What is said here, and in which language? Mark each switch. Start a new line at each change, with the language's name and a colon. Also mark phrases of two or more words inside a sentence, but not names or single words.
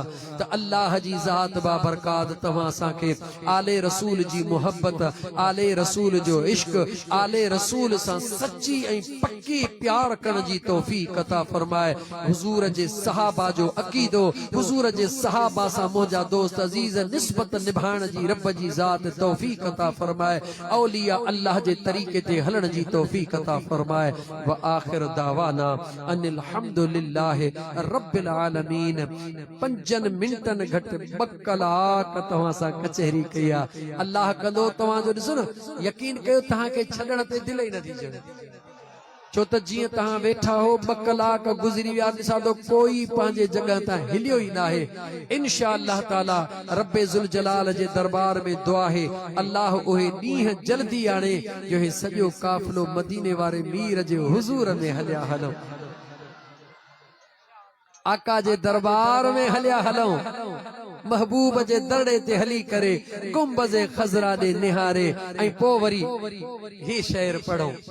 Sindhi: त अल्लाह जी ज़ात बा बरकात तव्हां असांखे आले रसूल जी मोहब्बत, आले रसूल जो इश्क, आले रसूल सां सच्ची ऐं पक्की प्यार करण जी तौफीक अता फरमाए। हुजूर जे सहाबा जो अकीदो, हुजूर जे सहाबा सां मुंहिंजा दोस्त अजीज निस्बत निभाइण जी रब जी ज़ात तौफीक अता फरमाए। औलिया अल्लाह जे तरीके ते हलण जी तौफीक अता फरमाए।
Arabic: وآخر دعوانا أن الحمد لله رب العالمين.
Sindhi: 5 मिंटन घट 2 कलाक तव्हां सां कचहरी कई आहे। अल्लाह कंदो तव्हां जो ॾिसो न, यकीन कयो तव्हां खे छॾण ते दिलि ई नथी चढ़े। छो त जीअं तव्हां वेठा हो 2 कलाक गुज़री विया, ॾिसां तो कोई पंहिंजे जॻह तां हिलियो ई नाहे।
Arabic: إن شاء الله تعالى رب ذو الجلال
Sindhi: जे दरबार में दुआ है अल्लाह उहे ॾींहं जल्दी आणे जो हे सॼो काफ़िलो मदीने वारे मीर जे हुज़ूर में हलिया हलूं, आका जे दरबार में हलिया हलूं, महबूब जे दरड़े ते हली करे गुंबज़े खज़रा दे निहारे ऐं पोइ वरी ही शेर पढ़ो।